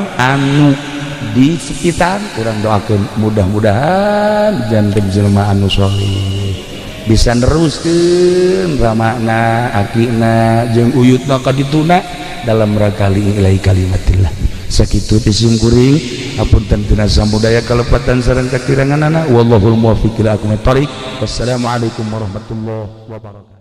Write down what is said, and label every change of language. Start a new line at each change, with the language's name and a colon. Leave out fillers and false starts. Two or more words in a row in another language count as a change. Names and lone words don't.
Sundanese: anu di sekitar urang doakeun mudah-mudahan janten jelema anu sholih bisa neruskeun ramana akina jeung uyutna ka dituna
Indonesian: dalam rangka
Arabic: لله كلمة الله
Sundanese: sakitu ti Simkuring hapunten tina samudaya kalepatan sareng kakiranganana
Arabic: والله الموفق إلى أقوم الطريق والسلام عليكم ورحمة الله وبركاته.